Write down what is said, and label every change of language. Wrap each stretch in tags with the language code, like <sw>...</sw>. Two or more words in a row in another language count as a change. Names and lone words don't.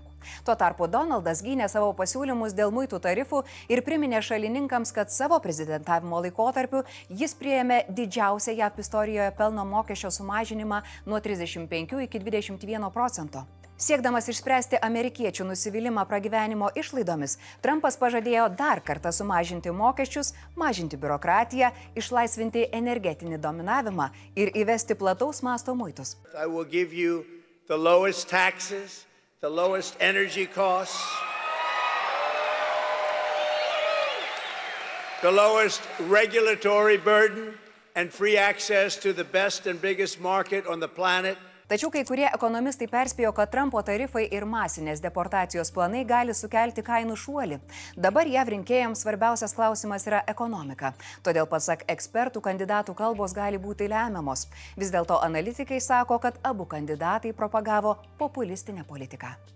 <lt>Tuo tarpu Donaldas gynė savo pasiūlymus dėl muitų tarifų ir priminė šalininkams, kad savo prezidentavimo laikotarpiu jis priėmė didžiausią JAV istorijoje pelno mokesčio sumažinimą nuo 35 iki 21%. Siekdamas išspręsti amerikiečių nusivylimą pragyvenimo išlaidomis, Trumpas pažadėjo dar kartą sumažinti mokesčius, mažinti biurokratiją, išlaisvinti energetinį dominavimą ir įvesti plataus masto muitus.</lt> <en>I will give you the lowest taxes, the lowest energy costs, the lowest regulatory burden and free access to the best and biggest market on the planet.</en> <lt>Tačiau kai kurie ekonomistai perspėjo, kad Trumpo tarifai ir masinės deportacijos planai gali sukelti kainų šuolį. Dabar JAV rinkėjams svarbiausias klausimas yra ekonomika. Todėl, pasak ekspertų, kandidatų kalbos gali būti lemiamos. Vis dėlto analitikai sako, kad abu kandidatai propagavo populistinę politiką.</lt>